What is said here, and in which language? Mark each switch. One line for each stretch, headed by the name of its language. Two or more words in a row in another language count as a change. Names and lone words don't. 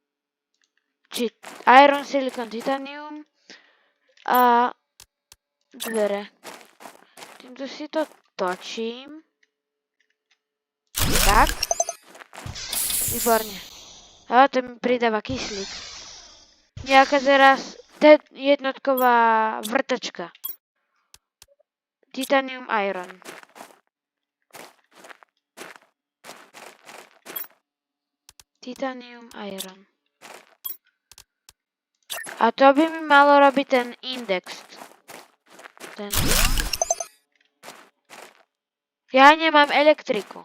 English: Iron, silikon, titanium.
Slovak: A dvere. Týmto si to točím. Tak. Výborne. A to mi pridáva kyslík. Nejaká teraz jednotková vrtačka.
English: Titanium iron. Titanium iron.
Slovak: A to by mi malo robiť ten index. Ja nemám elektriku.